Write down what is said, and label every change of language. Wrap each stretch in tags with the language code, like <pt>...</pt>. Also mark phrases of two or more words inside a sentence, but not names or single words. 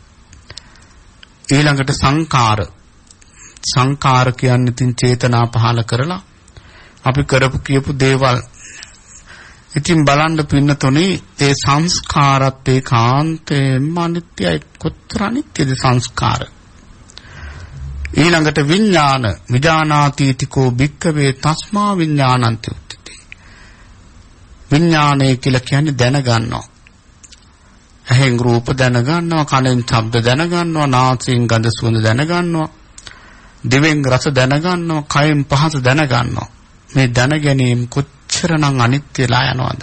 <si>ඊළඟට සංකාර කියන්නේ තින් චේතනා පහල කරලා අපි කරපු කියපු දේවල්. ඉතින් බලන්න පින්නතොනේ ඒ සංස්කාරත් ඒකාන්තයෙන්ම අනිත්‍යයි. කොතර අනිත්‍යද සංස්කාර? ඊළඟට විඥාන</si> <pi>විඥානාතීතිකෝ භික්ඛවේ තස්මා විඥානන්ති උච්චති.</pi> <si>විඥානය කියලා කියන්නේ දැනගන්නවා. ඇහෙන් රූප දැනගන්නවා, කනෙන් ශබ්ද දැනගන්නවා, නාසයෙන් ගඳ සුවඳ දැනගන්නවා, දිවෙන් රස දැනගන්නවා, කයෙන් පහස දැනගන්නවා. මේ දැන ගැනීම කොච්චරනම් අනිත්‍යලා යනවද?</si>